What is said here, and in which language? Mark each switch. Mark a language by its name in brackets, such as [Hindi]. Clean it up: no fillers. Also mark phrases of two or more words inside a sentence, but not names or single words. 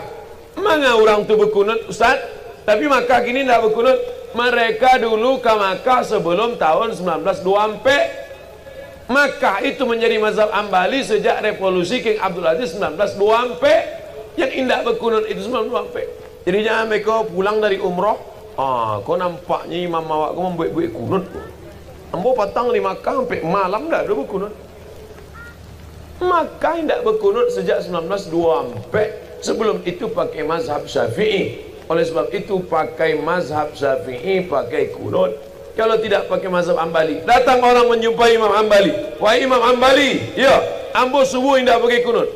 [Indonesian] Mana orang tu berkunut Ustaz? Tapi Makkah kini tidak berkunut. Mereka dulu ke Makkah sebelum tahun 1924. Makkah itu menjadi mazhab Hanbali sejak revolusi King Abdul Aziz 1924. Yang tidak berkunut itu 1924. Jadi jangan mereka pulang dari umrah, kau nampaknya imam awak kau membuat-buat kunut. [Minangkabau] Ambo patang di Makkah sampai malam dah berkunut. [Indonesian] Makkah tidak berkunut sejak 1924. Sebelum itu pakai mazhab Syafi'i. Oleh sebab itu pakai mazhab Syafi'i, pakai kunut. Kalau tidak pakai mazhab Hanbali, datang orang menjumpai Imam Hanbali, wahai Imam Hanbali, ya, ambo subuh tidak pakai kunut.